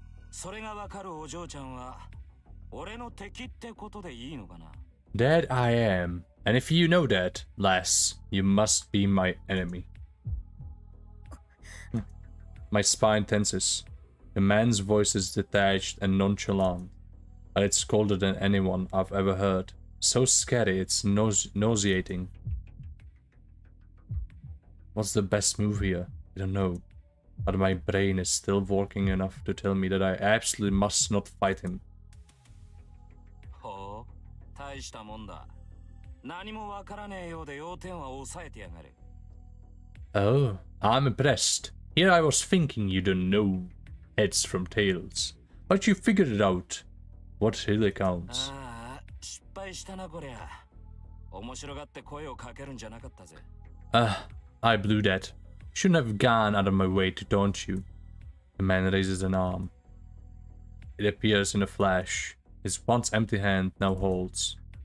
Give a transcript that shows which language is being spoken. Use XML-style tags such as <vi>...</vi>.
<ja>それがわかるお嬢ちゃんは俺の敵ってことでいいのかな？</ja> <en>That I am. And if you know that, lass, you must be my enemy. My spine tenses. The man's voice is detached and nonchalant, but it's colder than anyone I've ever heard. So scary, it's nauseating. What's the best move here? I don't know. But my brain is still working enough to tell me that I absolutely must not fight him.</en> <ja>ほう、大したもんだ。何もわからねえようで要点は抑えてやがる。</ja> <en>Oh, I'm impressed. Here I was thinking you don't know heads from tails. But you figured it out. What really counts.</en> <ja>ああ、失敗したなこりゃ。面白がって声をかけるんじゃなかったぜ。</ja> <en>I blew that. Shouldn't have gone out of my way to taunt you. The man raises an arm. It appears in a flash. His once empty hand now holds.</en>